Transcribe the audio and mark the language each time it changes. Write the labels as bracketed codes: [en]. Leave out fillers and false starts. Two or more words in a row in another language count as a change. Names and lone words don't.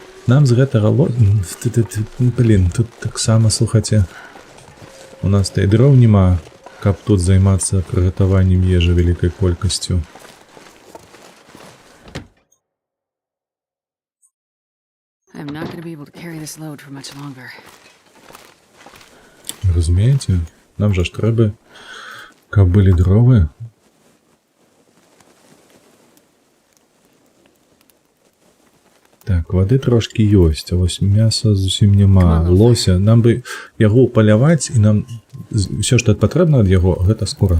[be] нам з гэтага блин, тут таксама, слухайце, у нас та і дроў няма, каб тут займацца прыгатаваннем ежы вялікай колькасцю. [en] I'm not going to be able to carry this load for much longer. [be] Разумееце? Нам жа ж трэба, каб былі дровы. Так, вады трошкі ёсць, а вось мяса зусім няма. Лося, нам бы яго паляваць, і нам ўсё, што патрэбна ад яго, гэта скура.